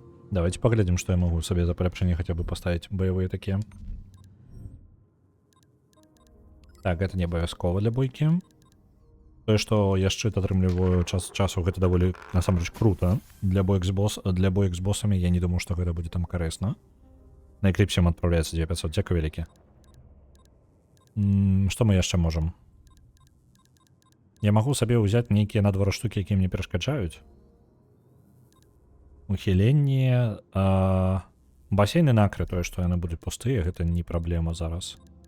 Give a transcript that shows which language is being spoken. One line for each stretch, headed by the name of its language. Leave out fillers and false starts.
Russian: Давайте поглядим, что я могу себе за полепшение хотя бы поставить. Боевые такие.
Belarusian: Так,
Russian: это
Belarusian: не абавязкова для бойки. То, что я шчыт атрымліваю час часу, гэта даволі насамрэч круто. Для боек з боссами я
Russian: не думаю, что
Belarusian: гэта будзе там карысна. На экліпсе адпраўляецца 9500. Дзякуй вялікі. Што мы яшчэ можам? Я магу сабе ўзяць нейкія на 2 штукі, якія мне перашкаджаюць. Ухіленне, басейны накры, тое, што яны будуць пустыя, гэта не праблема зараз.